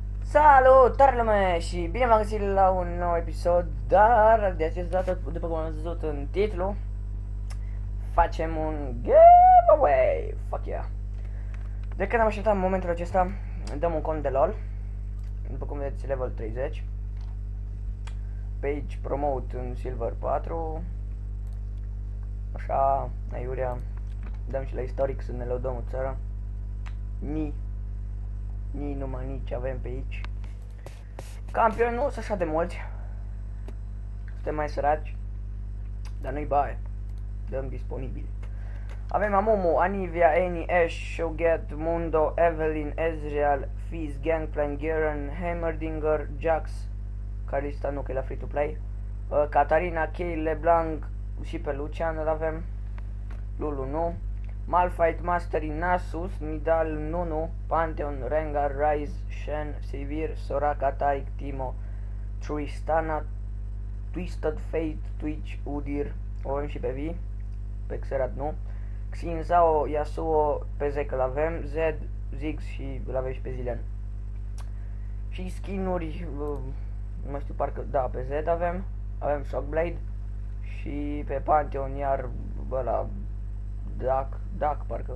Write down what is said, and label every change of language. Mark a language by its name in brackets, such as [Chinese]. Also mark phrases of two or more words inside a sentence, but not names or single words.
[Romanian] Salutare lume și bine v-am găsit la un nou episod, dar de această dată, după cum am văzut în titlu, facem un giveaway, [English] fuck yeah. [Romanian] De când am așteptat momentul acesta, dăm un cont de LOL, după cum vedeți level 30, [English] page promote [Romanian] în silver 4, așa, aiurea, dăm și la istoric să ne lăudăm o țară, numai nici avem pe aici. Campioni nu sunt așa de mulți. Suntem mai săraci. Dar nu-i baie. Dăm disponibili. Avem Amumu, Anivia, Annie, Ash, Shoget, Mundo, Evelyn, Ezreal, Fizz, Gangplank, Garen, Heimerdinger, Jax, Kalista nu că e la [English] free to play, [Romanian] Katarina, Kay, LeBlanc și pe Lucian îl avem. Lulu nu. Malphite, Mastery, Nasus, Nidal, Nunu, Pantheon, Rengar, Ryze, Shen, Sivir, Soraka, Tarik, Timo, Tristana, Twisted Fate, Twitch, Udyr, o avem și pe Vi, pe Xerath nu, Xin, Zhao, Yasuo, pe Zek îl avem, Zed, Ziggs și îl avem și pe Zilean. Și skin-uri, nu mai știu, parcă, da, pe Zed avem Shockblade și pe Pantheon iar ăla, Duck, parcă.